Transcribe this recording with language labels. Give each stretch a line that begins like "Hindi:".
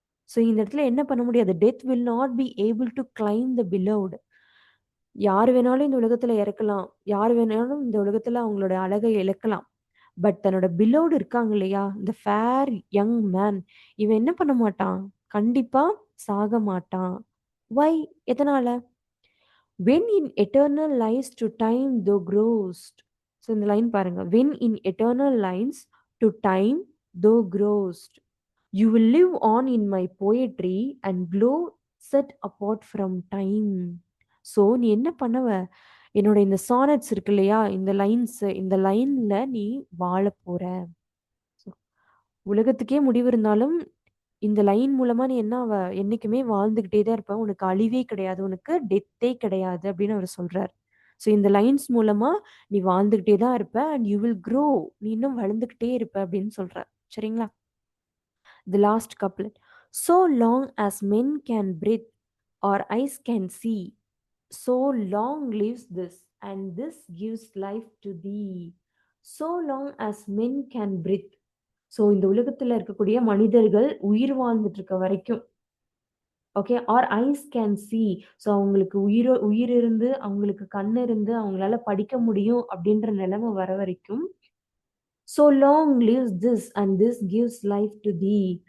Tamil: So இந்த இடத்துல என்ன பண்ண முடியாது,
English: Death will not be able to claim the beloved.
Tamil: யார் வேணாலும் இந்த உலகத்துல இறக்கலாம், யார் வேணாலும் இந்த உலகத்துல அவங்களோட அழகை இழக்கலாம். பட் தன்னோட பிலோடு இருக்காங்க இல்லையா, இந்த ஃபேர் யங் மேன், இவன் என்ன பண்ண மாட்டான், கண்டிப்பா சாக மாட்டான். வை, எதனால?
English: when in eternal lies to time thou growest.
Tamil: So இந்த லைன் பாருங்க,
English: when in eternal lines to time thou growest, you will live on in my poetry and glow set apart from time.
Tamil: So நீ என்ன பண்ணுவ, என்னோட இந்த sonnets இருக்கு இல்லையா, இந்த லைன்ல நீ வாழப் போற. So, உலகத்துக்கே முடிவு இருந்தாலும் இந்த லைன் மூலமா நீ என்ன ஆவ? என்னைக்குமே வாழ்ந்துகிட்டே தான் இருப்ப. உனக்கு அழிவே கிடையாது. உனக்கு டெத்தே கிடையாது அப்படின்னு அவரு சொல்றாரு. ஸோ இந்த லைன்ஸ் மூலமா நீ வாழ்ந்துகிட்டே தான் இருப்ப
English: And you will grow.
Tamil: நீ இன்னும் வளர்ந்துகிட்டே இருப்ப அப்படின்னு சொல்றார். சரிங்களா?
English: The last couplet. So long as men can breathe or eyes can see, so long lives this, and this gives life to thee. So long as men can breathe.
Tamil: So இந்த உலகத்துல இருக்கக்கூடிய மனிதர்கள் உயிர் வாழ்ந்துட்டு இருக்க வரைக்கும், okay,
English: Our eyes can see.
Tamil: So அவங்களுக்கு உயிர் இருந்து அவங்களுக்கு கண் இருந்து அவங்களால படிக்க முடியும் அப்படின்ற நிலைமை வர வரைக்கும்,
English: so long lives this and this gives life to thee.